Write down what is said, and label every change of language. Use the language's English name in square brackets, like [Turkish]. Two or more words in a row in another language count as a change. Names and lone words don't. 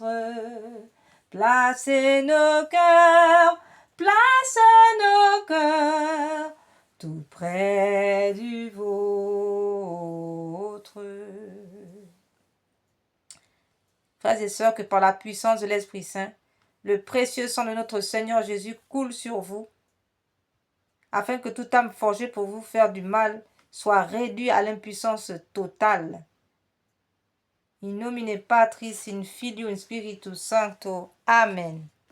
[French] Placez nos cœurs tout près du vôtre. Frères et sœurs, que par la puissance de l'Esprit Saint, le précieux sang de notre Seigneur Jésus coule sur vous, afin que toute âme forgée pour vous faire du mal soit réduite à l'impuissance totale. [Latin] In nomine Patris, in Filio, in Spiritus Sancto. Amen.